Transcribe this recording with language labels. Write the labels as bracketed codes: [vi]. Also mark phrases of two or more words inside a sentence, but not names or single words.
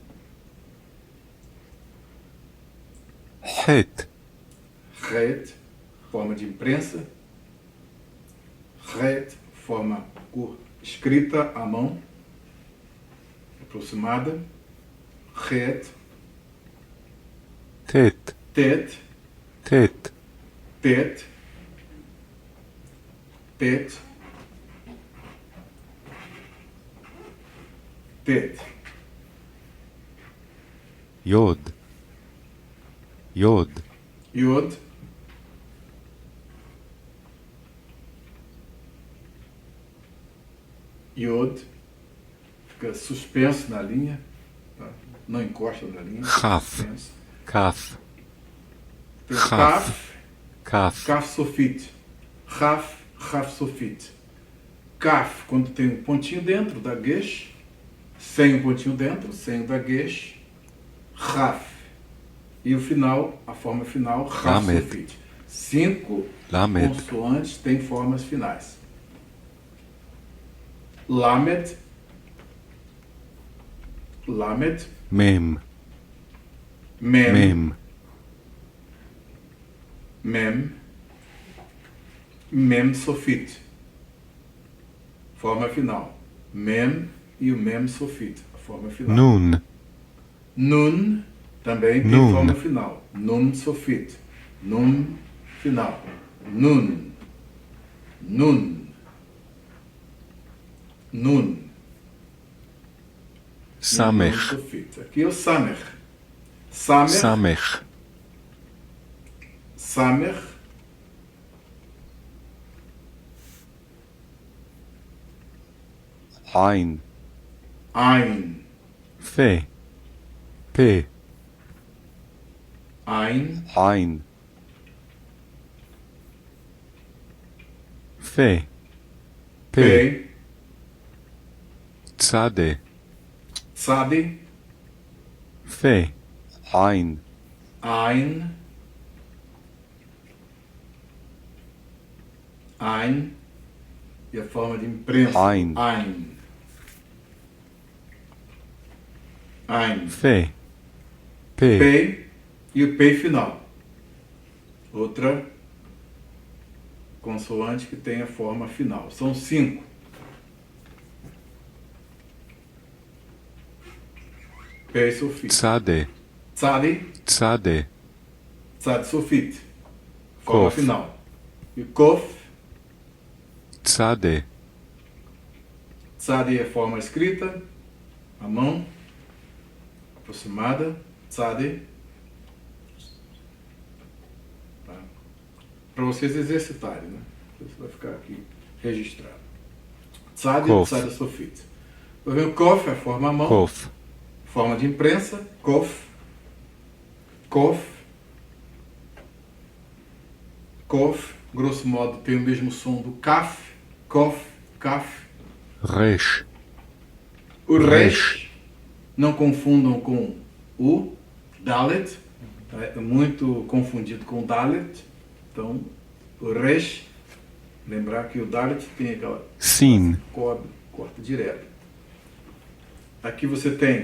[pt] Het. Het. Forma de imprensa. Het. Forma escrita à mão. Aproximada. Het. Tet. Tet. Tet. Tet. Tet. Tet. Yod. Yod. Yod. Yod. Fica suspenso na linha. Tá? Não encosta na linha. Chaf. Suspenso. Kaf. Tem Chaf. Kaf. Kaf. Kaf sofit. Raf. Raf sofit. Kaf, quando tem um pontinho dentro da Gesh. Sem um pontinho dentro. Sem o da Gesh. Raf. E o final, a forma final, Raf Lamed. sofit. 5 Lamed. consoantes têm formas finais. Lamed. Lamed. Mem. Mem. Mem. Mem. Mem sofit. Forma final. Mem e o mem sofit. A forma final. Nun. Nun também tem Nun. forma final. Nun sofit. Nun final. Nun. Nun. Nun. Samech. Nun sofit. Aqui é o Samech. Samech. Samech. Samech. Ein. Ein. Fe. Pe. Ein. Ein. Fe. Pe. Pe. Tzade. Tzadi. Fe. Ein. Ein. Ein. E a forma de imprensa. Ein. Ein. Ein. Fe. Pe. Pei e o Pei final. Outra consoante que tem a forma final. São 5. Pei sofit. Tzade. Tzadi. Tzade. Tzadi sofit. Forma Kof. final. E Kof. Tzade. Tzadi é forma escrita, a mão, aproximada, tzadi. Tá? Para vocês exercitarem, né? Isso vai ficar aqui registrado. Tzadi, Kof. tzadi sofit. Vai ver o kof, é a forma a mão, Kof. forma de imprensa, kof, kof, kof, grosso modo tem o mesmo som do kaf, kof, kaf. Resh. O resh, não confundam com o dalet, é muito confundido com o dalet. Então, o resh, lembrar que o dalet tem aquela Sin. corta direto. Aqui você tem